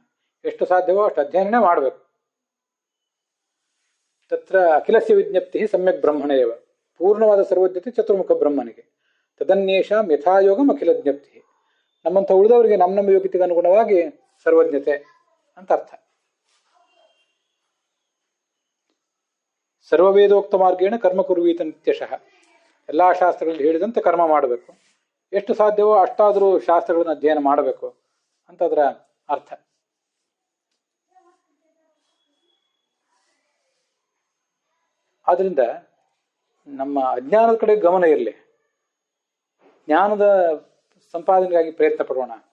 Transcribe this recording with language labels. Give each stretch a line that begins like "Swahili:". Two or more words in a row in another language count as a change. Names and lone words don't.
Kannada: ಎಷ್ಟು ಸಾಧ್ಯವೋ ಅಷ್ಟು ಅಧ್ಯಯನನೇ ಮಾಡಬೇಕು.
Sanskrit: ತತ್ರ ಅಖಿಲಸ್ಯ ವಿಜ್ಞಪ್ತಿ ಸಮ್ಯಕ್ ಬ್ರಹ್ಮಣೇವ.
Kannada: ಪೂರ್ಣವಾದ ಸರ್ವಜ್ಞತೆ ಚತುರ್ಮುಖ ಬ್ರಹ್ಮನಿಗೆ.
Sanskrit: ತದನ್ಯೇಷಾಂ ಯಥಾಯೋಗಂ ಅಖಿಲ ಜ್ಞಪ್ತಿ.
Kannada: ನಮ್ಮಂಥ ಉಳಿದವರಿಗೆ ನಮ್ಮ ಯೋಗ್ಯತೆಗೆ ಅನುಗುಣವಾಗಿ ಸರ್ವಜ್ಞತೆ ಅಂತ ಅರ್ಥ.
Sanskrit: ಸರ್ವವೇದೋಕ್ತ ಮಾರ್ಗೇಣ ಕರ್ಮ ಕುರ್ವೀತ ನಿತ್ಯಶಃ.
Kannada: ಎಲ್ಲ ಶಾಸ್ತ್ರಗಳಲ್ಲಿ ಹೇಳಿದಂತೆ ಕರ್ಮ ಮಾಡಬೇಕು. ಎಷ್ಟು ಸಾಧ್ಯವೋ ಅಷ್ಟಾದರೂ ಶಾಸ್ತ್ರಗಳನ್ನು ಅಧ್ಯಯನ ಮಾಡಬೇಕು ಅಂತ ಅದರ ಅರ್ಥ. ಆದ್ರಿಂದ ನಮ್ಮ ಅಜ್ಞಾನದ ಕಡೆ ಗಮನ ಇರಲಿ, ಜ್ಞಾನದ ಸಂಪಾದನೆಗಾಗಿ ಪ್ರಯತ್ನ ಪಡೋಣ.